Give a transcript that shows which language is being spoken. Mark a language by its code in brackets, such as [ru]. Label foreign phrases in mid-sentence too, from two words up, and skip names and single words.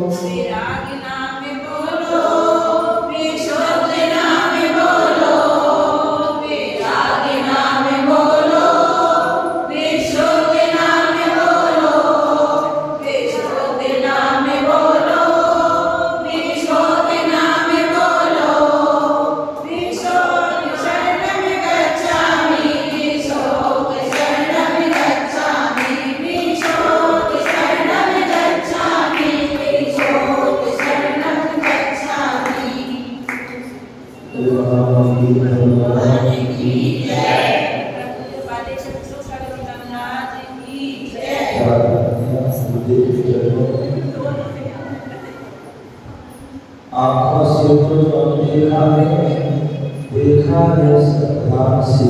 [hi] विराग नाम बोलो, विशुद्ध नाम बोलो, विराग नाम बोलो, विशुद्ध नाम बोलो, विशुद्ध नाम बोलो, विशुद्ध नाम बोलो, [pi] विशुद्ध शरणं गच्छामि, विशुद्ध शरणं गच्छामि, विशुद्ध शरणं गच्छामि, विशुद्ध शरणं गच्छामि। [hi] भगवान की जय। पादेशं सुस्वागतं नाथ की जय। आँखों से तो कम देखा है श्रद्धा से,